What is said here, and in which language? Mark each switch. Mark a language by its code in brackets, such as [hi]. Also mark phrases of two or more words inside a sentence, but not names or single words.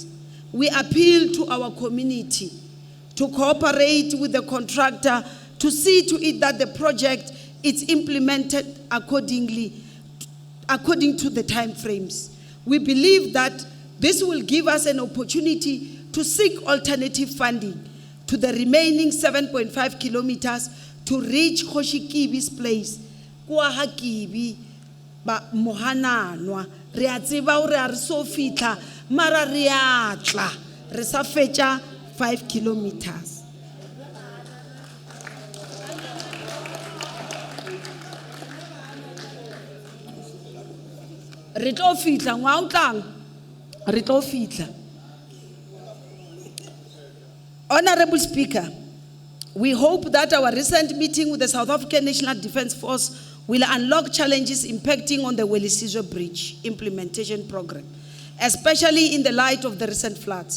[en] We appeal to our community to cooperate with the contractor to see to it that the project is implemented according to the time frames. We believe that this will give us an opportunity to seek alternative funding to the remaining 7.5 kilometers to reach Koshikibi's place. [st] Kwa hakibi ba mohananwa re a tseba hore a re so fitla mara re a tla re sa fetša 5 kilometers. Re tlo fitla ngwa o tlang re tlo fitla. [en] Honorable Speaker, we hope that our recent meeting with the South African National Defence Force will unlock challenges impacting on the Welisizwe Bridge implementation program, especially in the light of the recent floods.